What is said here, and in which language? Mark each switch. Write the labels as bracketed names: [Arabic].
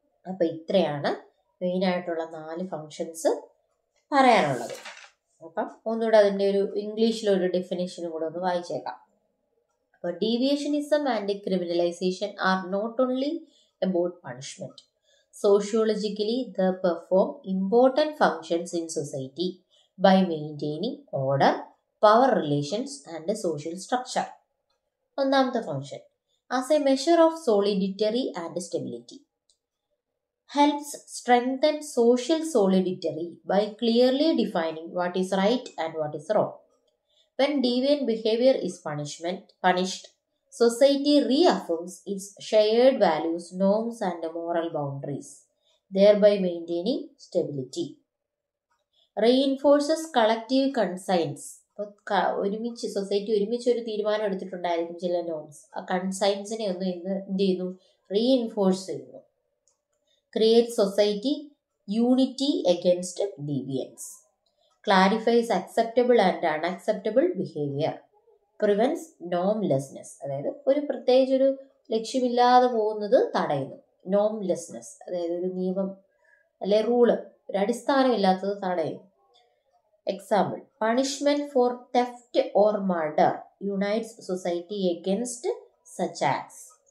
[Malayalam] അപ്പം ഇത്രയാണ് മെയിനായിട്ടുള്ള 4 ഫങ്ഷൻസ് പറയാനുള്ളത്. അപ്പം ഒന്നുകൂടെ അതിൻ്റെ ഒരു ഇംഗ്ലീഷിലൊരു ഡെഫിനേഷനും കൂടെ ഒന്ന് വായിച്ചേക്കാം. [English] അപ്പോൾ deviationism and criminalisation are not only about punishment. Sociologically, they perform important functions in society by maintaining order, power relations, and social structure. [Malayalam] ഒന്നാമത്തെ function [English] as a measure of solidity and stability. Helps strengthen social solidity by clearly defining what is right and what is wrong. When deviant behavior is punished, society reaffirms its shared values, norms, and moral boundaries, thereby maintaining stability. Reinforces collective conscience. [Malayalam] ഒരുമിച്ച് society ഒരുമിച്ച് ഒരു തീരുമാനം എടുത്തിട്ടുണ്ടായിരിക്കും ചില norms. ആ കൺസൈൻസിനെ ഒന്ന് എന്ത് ചെയ്യുന്നു? Reinforce ചെയ്യുന്നു. [English] Creates society unity against deviance. Clarifies acceptable and unacceptable behavior. Prevents normlessness. [Malayalam] അതായത് ഒരു പ്രത്യേകിച്ച് ഒരു ലക്ഷ്യമില്ലാതെ പോകുന്നത് തടയുന്നു. നോംലെസ്നെസ് അതായത് ഒരു നിയമം അല്ലെ റൂള്, ഒരു അടിസ്ഥാനമില്ലാത്തത് തടയുന്നു. [English] Example, punishment for theft or murder unites society against such acts.